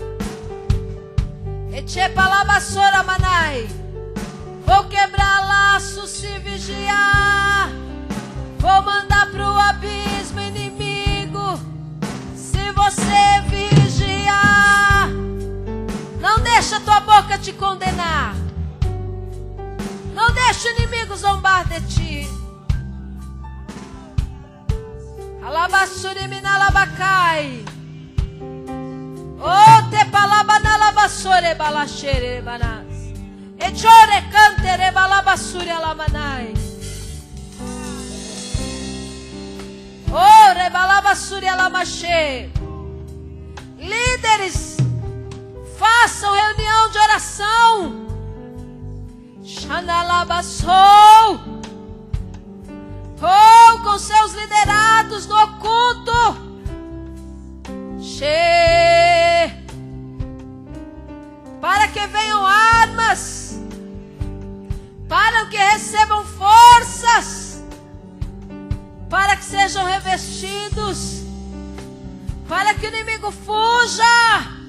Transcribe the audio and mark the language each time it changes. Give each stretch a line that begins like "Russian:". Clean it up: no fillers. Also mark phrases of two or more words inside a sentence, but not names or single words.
Portuguese: Eche palabassora manai, vou quebrar laços se vigiar, vou mandar pro abismo inimigo, se você vigiar. Não deixa tua boca te condenar, não deixa o inimigo zombar de ti. Alabassuri minalabacai, oh te palabanalabassore balachere banas, echore cantere balabassuri alamanai, oh rebalabassuri alamache. Líderes, façam reunião de oração. Xanalabassou, oh, com seus liderados no oculto. Para que venham armas, para que recebam forças, para que sejam revestidos, para que o inimigo fuja.